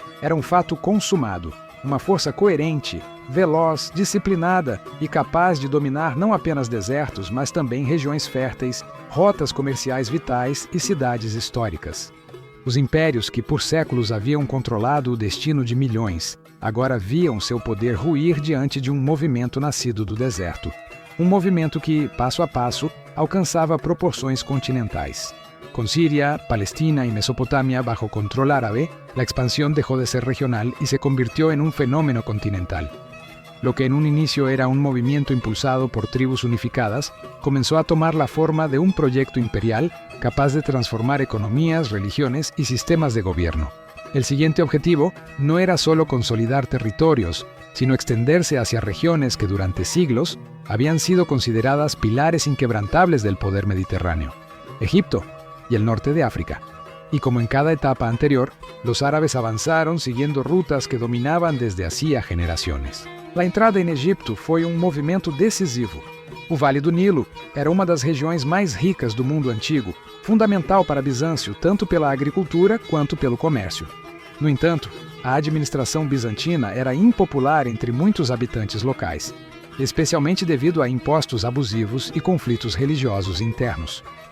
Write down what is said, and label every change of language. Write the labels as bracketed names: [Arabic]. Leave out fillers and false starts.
[Portuguese] Era um fato consumado, uma força coerente, veloz, disciplinada e capaz de dominar não apenas desertos, mas também regiões férteis, rotas comerciais vitais e cidades históricas. Os impérios que por séculos haviam controlado o destino de milhões, agora viam seu poder ruir diante de um movimento nascido do deserto. Um movimento que, passo a passo, alcançava proporções continentais. [Spanish] Con Siria, Palestina y Mesopotamia bajo control árabe, la expansión dejó de ser regional y se convirtió en un fenómeno continental. Lo que en un inicio era un movimiento impulsado por tribus unificadas, comenzó a tomar la forma de un proyecto imperial capaz de transformar economías, religiones y sistemas de gobierno. El siguiente objetivo no era solo consolidar territorios, sino extenderse hacia regiones que durante siglos habían sido consideradas pilares inquebrantables del poder mediterráneo: Egipto y el norte de África. Y como en cada etapa anterior, los árabes avanzaron siguiendo rutas que dominaban desde hacía generaciones. [Portuguese] La entrada em Egipto foi um movimento decisivo. O Vale do Nilo era uma das regiões mais ricas do mundo antigo, fundamental para Bizâncio tanto pela agricultura quanto pelo comércio. No entanto, a administração bizantina era impopular entre muitos habitantes locais, especialmente devido a impostos abusivos e conflitos religiosos internos.